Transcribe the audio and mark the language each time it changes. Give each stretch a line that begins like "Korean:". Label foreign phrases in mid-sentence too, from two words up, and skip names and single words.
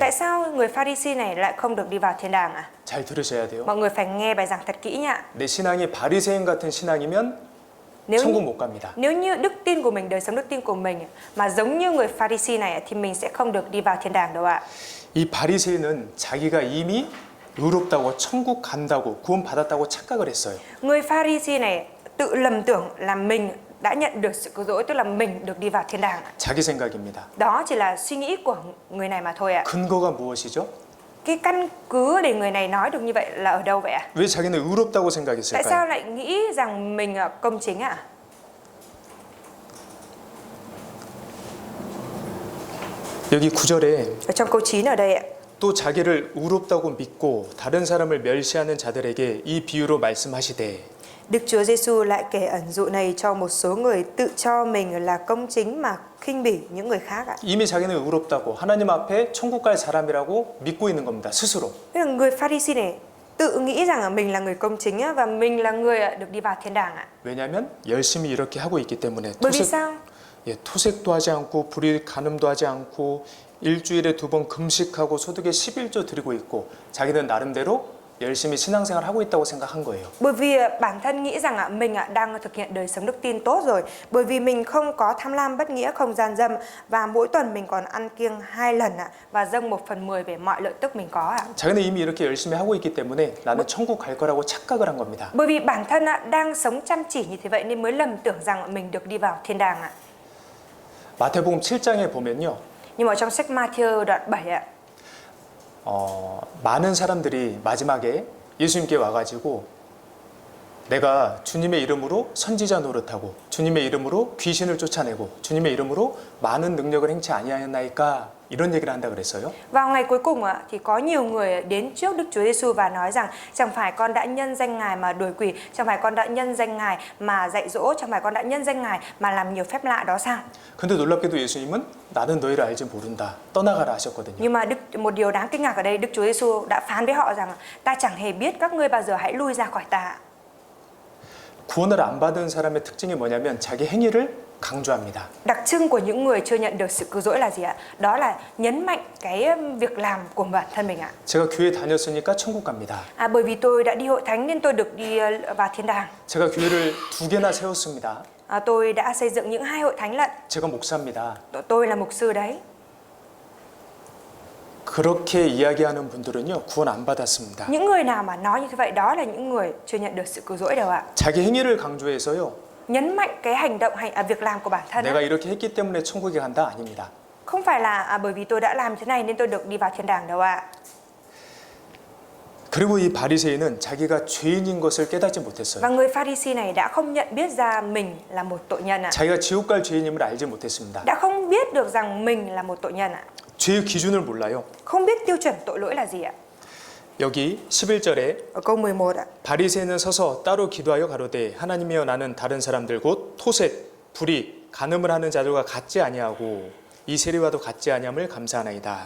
Vietnamese: Tại sao người Pharisee này lại không được đi vào thiên đàng ạ?
Korean: 잘 들으셔야 돼요.
Vietnamese: Mọi người phải nghe bài giảng thật kỹ nhá.
Korean: 내 신앙이 바리새인 같은 신앙이면 천국 못 갑니다.
Vietnamese: Nếu như đức tin của mình, đời sống đức tin của mình mà giống như người Pharisee này thì mình sẽ không được đi vào thiên đàng đâu ạ.
Korean: 이 바리새인은 자기가 이미 의롭다고 천국 간다고 구원 받았다고 착각을 했어요.
Vietnamese: Người Pharisee này tự lầm tưởng là mình đã nhận được sự cứu rỗi, tức là mình được đi vào thiên đàng ạ.
Korean: 자기 생각입니다.
Vietnamese: Đó chỉ là suy nghĩ của người này mà thôi ạ.
Korean: 근거가 무엇이죠?
Vietnamese: Cái căn cứ để người này nói được như vậy là ở đâu vậy ạ?
Korean: 왜 자기는 의롭다고
Vietnamese: Tại sao
Korean: 생각했을까요?
Vietnamese: lại nghĩ rằng mình công chính ạ?
Korean: 여기 9절에
Vietnamese: Ở trong câu 9 ở đây ạ.
Korean: 또 자기를 의롭다고 믿고 다른 사람을 멸시하는 자들에게 이 비유로 말씀하시되
Vietnamese: Đức Chúa Giêsu lại kể ẩn dụ này cho một số người tự cho mình là công chính mà khinh bỉ những người khác ạ.
Korean: 이미 자기는 의롭다고 하나님 앞에 천국 갈 사람이라고 믿고 있는 겁니다. 스스로.
Vietnamese: Tức là người Pharisee này tự nghĩ rằng là mình là người công chính và mình là người được đi vào thiên đàng ạ.
Korean: 왜냐하면 열심히 이렇게 하고 있기 때문에
Vietnamese: Bởi vì sao?
Korean: 토색도 하지 않고 불의 간음도 하지 않고 일주일에 2번 금식하고 소득의 11조 드리고 있고 자기는 나름대로 열심히 신앙생활 하고 있다고 생각한 거예요.
Vietnamese: Bởi vì bản thân nghĩ rằng mình đang thực hiện đời sống đức tin tốt rồi. Bởi vì mình không có tham lam bất nghĩa, không gian dâm và mỗi tuần mình còn ăn kiêng 2 lần và dâng 1/10 về mọi lợi tức mình có ạ.
Korean: 자기는 이미 이렇게 열심히 하고 있기 때문에 나는 천국 갈 거라고 착각을 한 겁니다.
Vietnamese: Bởi vì bản thân đang sống chăm chỉ như thế vậy nên mới lầm tưởng rằng mình được đi vào thiên đàng ạ.
Korean: 마태복음 7장에 보면요.
Vietnamese: Nhưng mà trong sách Matthew đoạn 7 ạ,
Korean: 많은 사람들이 마지막에 예수님께 와가지고 내가 주님의 이름으로 선지자 노릇하고 주님의 이름으로 귀신을 쫓아내고 주님의 이름으로 많은 능력을 행치 아니하였나이까 이런 얘기를 한다 그랬어요.
Vietnamese: Vào ngày cuối cùng thì có nhiều người đến trước Đức Chúa Giêsu và nói rằng chẳng phải con đã nhân danh Ngài mà đuổi quỷ, chẳng phải con đã nhân danh Ngài mà dạy dỗ, chẳng phải con đã nhân danh Ngài mà làm nhiều phép lạ đó sao?
Korean: 근데 놀랍게도 예수님은 나는 너희를 알지 모른다. 떠나가라 하셨거든요.
Vietnamese: Nhưng mà một điều đáng kinh ngạc ở đây, Đức Chúa Giêsu đã phán với họ rằng ta chẳng hề biết các ngươi bao giờ, hãy lui ra khỏi ta.
Korean: 구원을 안 받은 사람의 특징이 뭐냐면 자기 행위를 강조합니다.
Vietnamese: Đặc trưng của những người chưa nhận được sự cứu rỗi là gì ạ? Đó là nhấn mạnh cái việc làm của bản thân mình ạ.
Korean: 제가 교회 다녔으니까 천국 갑니다.
Vietnamese: Bởi vì tôi đã đi hội thánh nên tôi được đi vào thiên đàng.
Korean: 제가 교회를 2개나 세웠습니다.
Vietnamese: Tôi đã xây dựng những 2 hội thánh lận.
Korean: 제가 목사입니다.
Vietnamese: Tôi là mục sư đấy.
Korean: 그렇게 이야기하는 분들은요, 구원 안 받았습니다.
Vietnamese: Những người nào mà nói như thế vậy đó là những người chưa nhận được sự cứu rỗi đâu ạ.
Korean: 자기 행위를 강조해서요,
Vietnamese: Nhấn mạnh cái hành động hay việc làm của bản thân.
Korean: 내가 이렇게 했기 때문에 천국에 간다 아닙니다.
Vietnamese: Không phải là bởi vì tôi đã làm thế này nên tôi được đi vào thiên đàng đâu ạ.
Korean: 그리고 이 바리새인은 자기가 죄인인 것을 깨닫지 못했어요.
Vietnamese: Và người Pharisee này đã không nhận biết ra mình là một tội nhân ạ.
Korean: 자기가 지옥 갈 죄인임을 알지 못했습니다.
Vietnamese: Đã không biết được rằng mình là một tội nhân ạ.
Korean: 죄의 기준을 몰라요.
Vietnamese: Không biết tiêu chuẩn tội lỗi là gì ạ.
Korean: 여기 11절에
Vietnamese: Ở câu 11 ạ.
Korean: 바리새인은 서서 따로 기도하여 가로되 하나님이여 나는 다른 사람들 곧 토색, 불의, 간음을 하는 자들과 같지 아니하고 이 세리와도 같지 아니함을 감사하나이다.